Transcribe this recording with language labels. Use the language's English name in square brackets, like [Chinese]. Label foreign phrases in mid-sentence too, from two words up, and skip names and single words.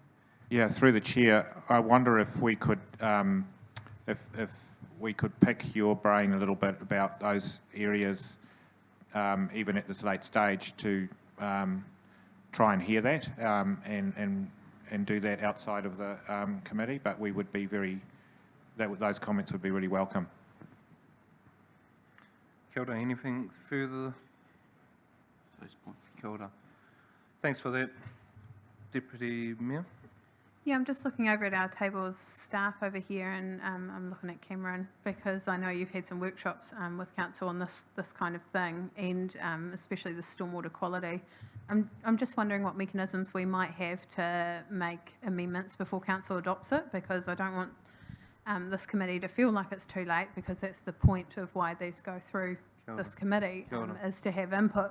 [English] Yeah, through the chair, I wonder if we could, if we could pick your brain a little bit about those areas, even at this late stage, to try and hear that and do that outside of the committee. But we would be those comments would be really welcome. [Māori] Kia ora, [English] anything further? Those points. [Māori] Kia ora. [English] Thanks for that, Deputy Mayor. Yeah, I'm just looking over at our table of staff over here, and I'm looking at Cameron because I know you've had some workshops with council on this kind of thing, and especially the stormwater quality. I'm just wondering what mechanisms we might have to make amendments before council adopts it, because I don't want this committee to feel like it's too late, because that's the point of why these go through this committee, is to have input.